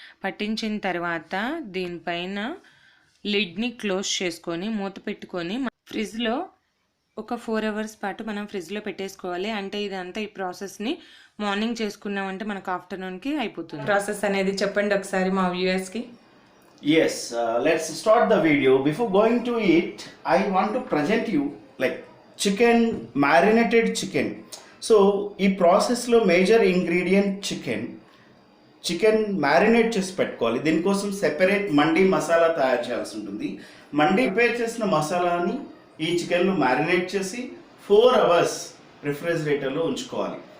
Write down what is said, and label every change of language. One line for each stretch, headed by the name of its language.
Telugu: పట్టించిన తర్వాత దీనిపైన లిడ్ని క్లోజ్ చేసుకొని మూత పెట్టుకొని ఫ్రిడ్జ్లో ఒక 4 అవర్స్ పాటు మనం ఫ్రిడ్జ్లో పెట్టేసుకోవాలి. అంటే ఇదంతా ఈ ప్రాసెస్ని మార్నింగ్ చేసుకున్నామంటే మనకు ఆఫ్టర్నూన్కి అయిపోతుంది. ప్రాసెస్ అనేది చెప్పండి ఒకసారి మా వ్యూయర్స్కి.
English: Yes, let's start the video. Before going to it, I want to present you like chicken, marinated chicken.
Telugu: So, ఈ ప్రాసెస్లో మేజర్ ఇంగ్రీడియంట్ చికెన్ మ్యారినేట్ చేసి పెట్టుకోవాలి. దీనికోసం సెపరేట్ మండి మసాలా తయారు చేయాల్సి ఉంటుంది. మండి ప్రిపేర్ చేసిన మసాలాని ఈ చికెన్లో మ్యారినేట్ చేసి 4 అవర్స్ రిఫ్రిజిరేటర్లో ఉంచుకోవాలి.